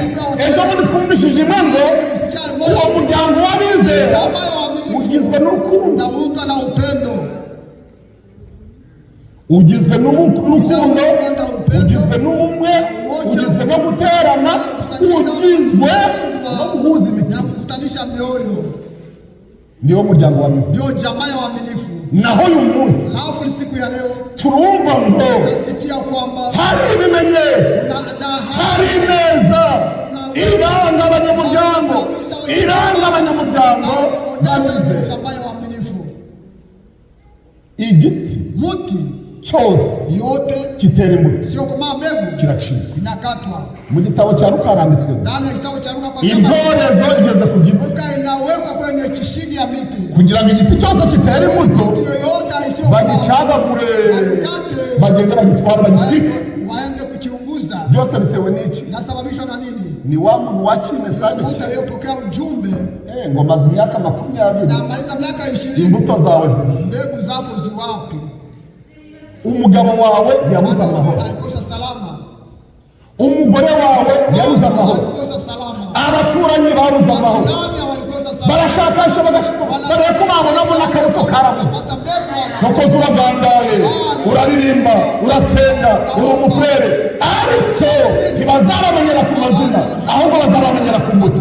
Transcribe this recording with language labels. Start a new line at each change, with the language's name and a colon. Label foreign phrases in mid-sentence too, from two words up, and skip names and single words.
Kinyarwanda: Ejo bundi twumvishije imwe ngo uwo muryango w'abizera ugizwe n'urukundo, ugizwe n'urukundo, ugizwe n'ubumwe, ugizwe no guterana, ugizwe no guhuza imitima. Niyo muryango w'abizera, niyo
Swahili: jamaa y'abaminifu.
Kinyarwanda: Naho uyu munsi
Swahili: siku ya leo
Kinyarwanda: turumva ngo hari ibimenyetso, hari ineza iranga abanyamuryango, iranga abanyamuryango y'abaminifu. Igiti muti cyose yote kitera imbuto,
Swahili: sio kama mbegu kiracika, inakatwa.
Kinyarwanda: Mu gitabo cya Luka haranditswe,
Swahili: ndani ya
Kinyarwanda: gitabo cya Luka kwa sababu intorezo igeze ku giti,
Swahili: inawekwa kwenye kishigi ya miti
Kinyarwanda: kugira ngo igiti cyose kitera imbuto bagicagagure, bagenda bagitwara bagitwike,
Swahili: waende kukiunguza.
Kinyarwanda: Byose bitewe n'iki?
Swahili: Nasababishwa na nini?
Kinyarwanda: Ni wa muntu wakimesaje
Swahili: aliyopokea ujumbe
Kinyarwanda: ngo maze imyaka 20
Swahili: na maliza miaka 20,
Kinyarwanda: imbuto zawe ziri,
Swahili: mbegu zako ziwapi?
Kinyarwanda: Umugabo wawe yabuze amahoro,
Swahili: alikosa salama.
Kinyarwanda: Umugore wawe yabuze amahoro,
Swahili: alikosa salama.
Kinyarwanda: Abaturanyi babuze amahoro, barashakasha bareko babonamo n'akaruto karabuze. Shokoza uragandaye, uraririmba, urasenga, uri umufurere, ariko ntibazabamenyera ku mazina, ahubwo bazabamenyera ku mbuto.